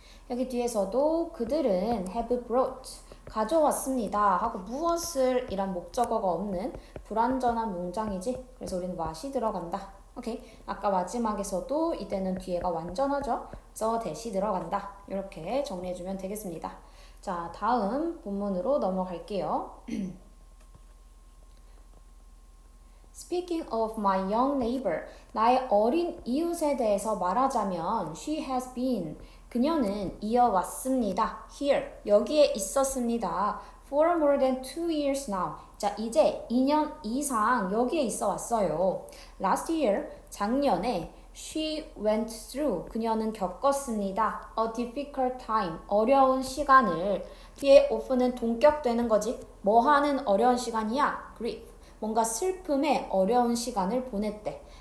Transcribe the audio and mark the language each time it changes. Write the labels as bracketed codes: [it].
[ko] 여기 뒤에서도 그들은 [en] have brought [ko] 가져왔습니다 하고 무엇을 이란 목적어가 없는 불완전한 문장이지. 그래서 우리는 what이 들어간다. 오케이. 아까 마지막에서도 이때는 뒤에가 완전하죠. 그래서 대시 들어간다. 이렇게 정리해주면 되겠습니다. 자, 다음 본문으로 넘어갈게요. [en] Speaking of my young neighbor, [ko] 나의 어린 이웃에 대해서 말하자면 [en] she has been, [ko] 그녀는 이어왔습니다. Here, 여기에 있었습니다. [en] For more than 2 years now. [ko] 자, 이제 2년 이상 여기에 있어 왔어요. [en] Last year, 작년에 she went through, [ko] 그녀는 겪었습니다. [en] A difficult time, [ko] 어려운 시간을. 뒤에 of는 동격되는 거지. 뭐 하는 어려운 시간이야? [en] Grief. [ko] 뭔가 슬픔의 어려운 시간을 보냈대.